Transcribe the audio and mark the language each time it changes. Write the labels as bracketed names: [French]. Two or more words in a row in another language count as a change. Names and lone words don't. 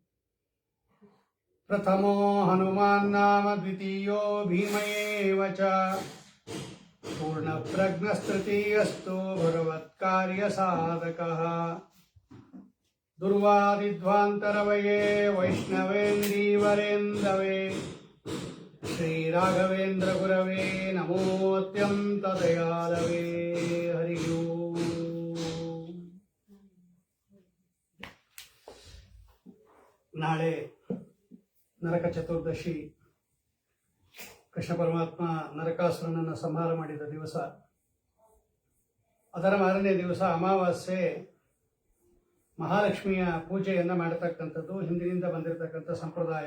[Sanskrit] प्रथमो हनुमान् नाम द्वितीयो भीम एव च पूर्णप्रज्ञस्तृतीयस्तु भगवत्कार्यसाधकः। दुर्वादिध्वान्तरवये वैष्णवेन्दीवरेन्दवे श्रीराघवेन्द्र गुरवे नमोऽत्यन्तदयालवे। हरिः ओम्। [Kannada] ನಾಳೆ ನರಕ ಚತುರ್ದಶಿ, ಕೃಷ್ಣ ಪರಮಾತ್ಮ ನರಕಾಸುರನನ್ನು ಸಂಹಾರ ಮಾಡಿದ ದಿವಸ. ಅದರ ಮಾರನೇ ದಿವಸ ಅಮಾವಾಸ್ಯೆ ಮಹಾಲಕ್ಷ್ಮಿಯ ಪೂಜೆಯನ್ನು ಮಾಡತಕ್ಕಂಥದ್ದು ಹಿಂದಿನಿಂದ ಬಂದಿರತಕ್ಕಂಥ ಸಂಪ್ರದಾಯ.